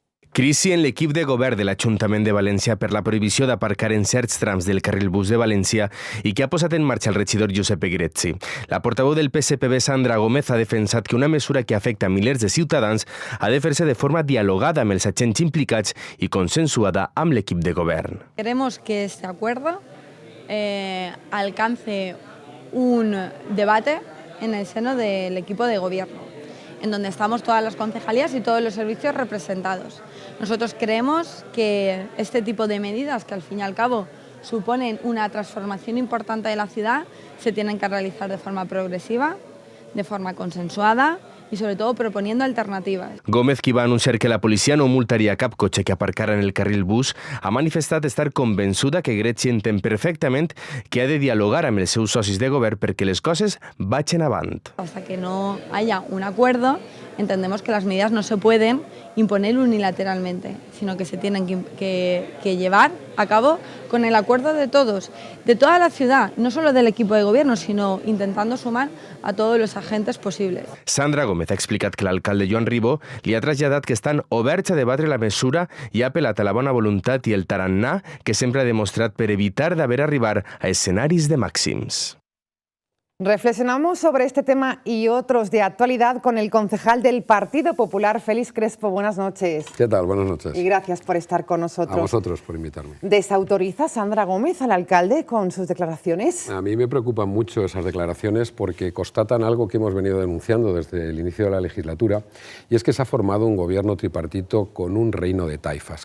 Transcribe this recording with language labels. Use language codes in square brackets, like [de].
[ca] Crisi en l'equip de govern de l'Ajuntament de València per la prohibició d'aparcar en certs trams del carril bus de València i que ha posat en marxa el regidor Giuseppe Grecci. La portaveu del PSPB, Sandra Gómez, ha defensat que una mesura que afecta a milers de ciutadans ha de fer-se de forma dialogada amb els agents implicats i consensuada amb l'equip de govern. [es] Queremos que este acuerdo alcance un debate en el seno del equipo de gobierno, en donde estamos todas las concejalías y todos los servicios representados. Nosotros creemos que este tipo de medidas, que al fin y al cabo suponen una transformación importante de la ciudad, se tienen que realizar de forma progresiva, de forma consensuada y sobre todo proponiendo alternativas. [ca] Gómez, qui va anunciar que la policia no multaria cap cotxe que aparcara en el carril bus, ha manifestat estar convençuda que Grecci entén perfectament que ha de dialogar amb els seus socis de govern perquè les coses vagin avant. [es] Hasta que no haya un acuerdo, entendemos que las medidas no se pueden imponer unilateralmente, sino que se tienen que llevar a cabo con el acuerdo de todos, de toda la ciudad, no solo del equipo de gobierno, sino intentando sumar a todos los agentes posibles. [ca] Sandra Gómez ha explicat que l'alcalde Joan Ribó li ha traslladat que estan oberts a debatre la mesura i ha apel·lat a la bona voluntat i el tarannà que sempre ha demostrat per evitar d'haver arribar a escenaris de màxims. [es] Reflexionamos sobre este tema y otros de actualidad con el concejal del Partido Popular, Félix Crespo. Buenas noches. ¿Qué tal? Buenas noches. Y gracias por estar con nosotros. A vosotros por invitarme. ¿Desautoriza Sandra Gómez al alcalde con sus declaraciones? A mí me preocupan mucho esas declaraciones porque constatan algo que hemos venido denunciando desde el inicio de la legislatura, y es que se ha formado un gobierno tripartito con un reino de taifas.